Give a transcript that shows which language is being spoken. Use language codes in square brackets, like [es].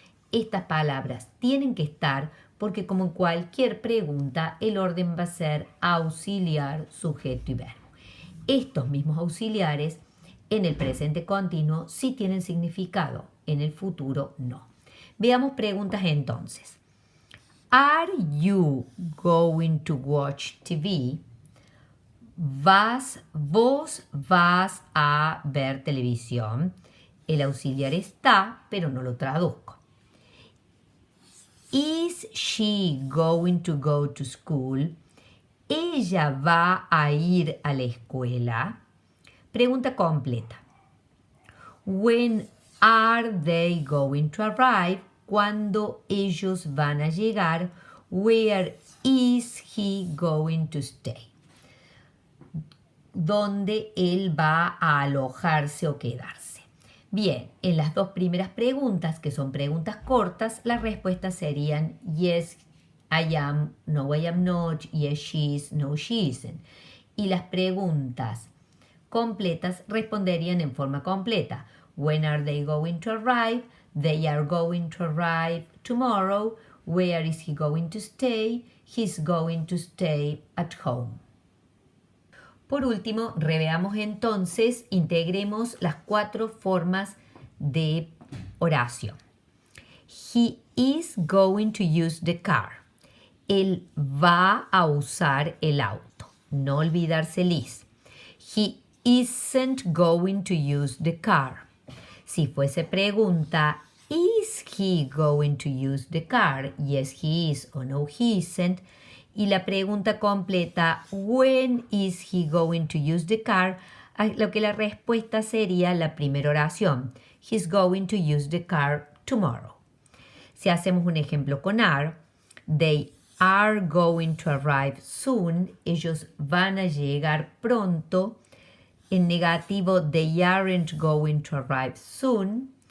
[es] Estas palabras tienen que estar porque, como en cualquier pregunta, el orden va a ser auxiliar, sujeto y verbo. Estos mismos auxiliares en el presente continuo sí tienen significado, en el futuro no. Veamos preguntas entonces. [en] Are you going to watch TV? [es] ¿Vos vas a ver televisión? El auxiliar está, pero no lo traduzco. [en] Is she going to go to school? [es] ¿Ella va a ir a la escuela? Pregunta completa. [en] When are they going to arrive? [es] ¿Cuándo ellos van a llegar? [en] Where is he going to stay? [es] ¿Dónde él va a alojarse o quedarse? Bien, en las dos primeras preguntas, que son preguntas cortas, las respuestas serían [en] yes, I am, no, I am not, yes, she is, no, she isn't. [es] Y las preguntas completas responderían en forma completa. [en] When are they going to arrive? They are going to arrive tomorrow. Where is he going to stay? He's going to stay at home. [es] Por último, reveamos entonces, integremos las 4 formas de oración. [en] He is going to use the car. [es] Él va a usar el auto. No olvidarse el [en] is. He isn't going to use the car. [es] Si fuese pregunta, [en] is he going to use the car? Yes, he is o no, he isn't. [es] Y la pregunta completa, [en] when is he going to use the car? [es] Lo que la respuesta sería la primera oración. [en] He's going to use the car tomorrow. [es] Si hacemos un ejemplo con [en] are, they are going to arrive soon. [es] Ellos van a llegar pronto. En negativo, [en] they aren't going to arrive soon.